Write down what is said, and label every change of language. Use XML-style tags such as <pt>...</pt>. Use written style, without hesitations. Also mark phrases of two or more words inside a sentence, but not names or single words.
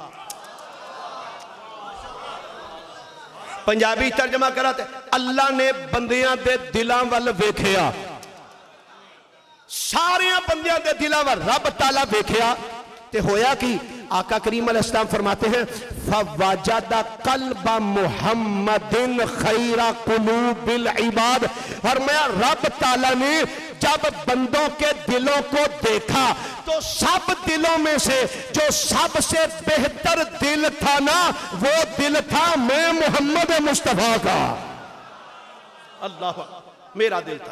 <pa>پنجابی ترجمہ کراتے اللہ نے بندیاں دے دلاں وال ویکھیا، سارے بندیاں دے دلاں وال رب تعالیٰ ویکھیا تے ہویا کی آقا کریم</pa> <ar>علیہ السلام</ar> <pa>فرماتے ہیں</pa> <ar>فَوَجَدَ قَلْبَ مُحَمَّدٍ خَيْرَ قُلُوبِ الْعِبَادِ،</ar> <ur>فرمایا رب تعالیٰ نے جب بندوں کے دلوں کو دیکھا تو سب دلوں میں سے جو سب سے بہتر دل تھا نا وہ دل تھا میں محمد مصطفیٰ کا، اللہ میرا دل تھا۔</ur>